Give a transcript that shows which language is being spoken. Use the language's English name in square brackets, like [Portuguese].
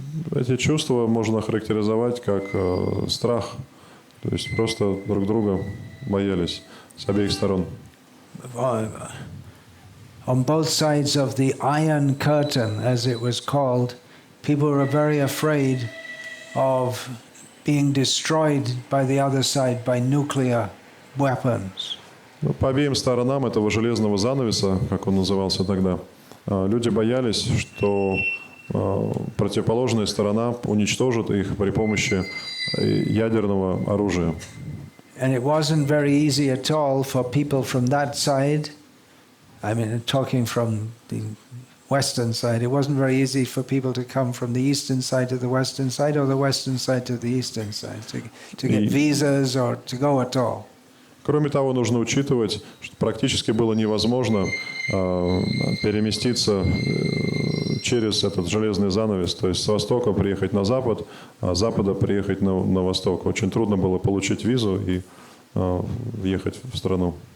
[Russian] Эти чувства можно характеризовать как страх, то есть просто друг друга боялись с обеих сторон. [English] On both sides of the Iron Curtain, as it was called, people were very afraid of being destroyed by the other side by nuclear weapons. [Russian] По обеим сторонам этого железного занавеса, как он назывался тогда, люди боялись, что противоположная сторона уничтожит их при помощи ядерного оружия. [English] And it wasn't very easy at all for people from that side. I mean, talking from the western side, it wasn't very easy for people to come from the eastern side to the western side or the western side to the eastern side, to get visas or to go at all. [Russian] Кроме того, нужно учитывать, что практически было невозможно переместиться через этот железный занавес, то есть с востока приехать на запад, а с запада приехать на восток. Очень трудно было получить визу и въехать в страну.